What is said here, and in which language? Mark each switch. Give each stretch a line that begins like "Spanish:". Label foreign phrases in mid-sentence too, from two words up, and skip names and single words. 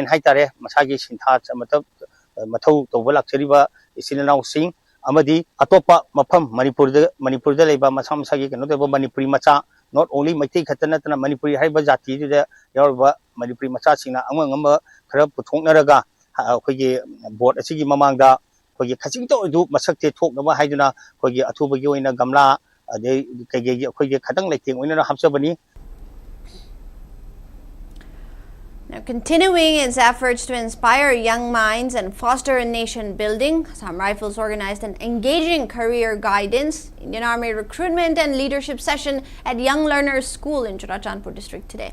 Manipuri: ꯍꯥꯏꯇꯥꯔꯦ ꯃꯁꯥꯒꯤ ꯁꯤꯟꯊꯥ ꯃꯊꯧ ꯇꯧꯕ ꯂꯥꯛꯆꯔꯤꯕ ꯏꯆꯤꯜ ꯏꯅꯥꯎꯁꯤꯡ ꯑꯃꯗꯤ ꯑꯇꯣꯞꯄ ꯃꯐꯝ ꯃꯅꯤꯄꯨꯔꯗ ꯂꯩꯕ ꯃꯁꯥ ꯃꯁꯥꯒꯤ ꯀꯩꯅꯣ ꯇꯧꯕ ꯃꯅꯤꯄꯨꯔꯤ ꯃꯆꯥ
English: not only
Manipuri: ꯃꯩꯇꯩ ꯈꯛꯇ ꯅꯠꯇꯅ ꯃꯅꯤꯄꯨꯔꯤ ꯍꯥꯏꯔꯤꯕ ꯖꯥꯇꯤꯗꯨꯗ ꯌꯥꯎꯔꯤꯕ ꯃꯅꯤꯄꯨꯔꯤ ꯃꯆꯥꯁꯤꯡꯅ ꯑꯉꯝ ꯈꯔ ꯄꯨꯊꯣꯛꯅꯔꯒ ꯑꯩꯈꯣꯏꯒꯤ ꯕꯣꯠ ꯑꯁꯤꯒꯤ ꯃꯃꯥꯡꯗ ꯑꯩꯈꯣꯏꯒꯤ ꯈꯖꯤꯛꯇ ꯑꯣꯏꯔꯁꯨ mashakte ꯊꯣꯛꯅꯕ ꯍꯥꯏꯗꯨꯅ ꯑꯩꯈꯣꯏꯒꯤ ꯑꯊꯨꯕꯒꯤ ꯑꯣꯏꯅ ꯒꯝꯂꯥ ꯑꯗꯩ ꯀꯩꯀꯩ ꯑꯩꯈꯣꯏꯒꯤ ꯈꯇꯪ ꯂꯩꯇꯦꯡ ꯑꯣꯏꯅ ꯍꯥꯞꯆꯕꯅꯤ.
English: Now, continuing its efforts to inspire young minds and foster a nation building, Assam Rifles organized an engaging career guidance, Indian Army recruitment and leadership session at Young Learners School in Churachandpur district today.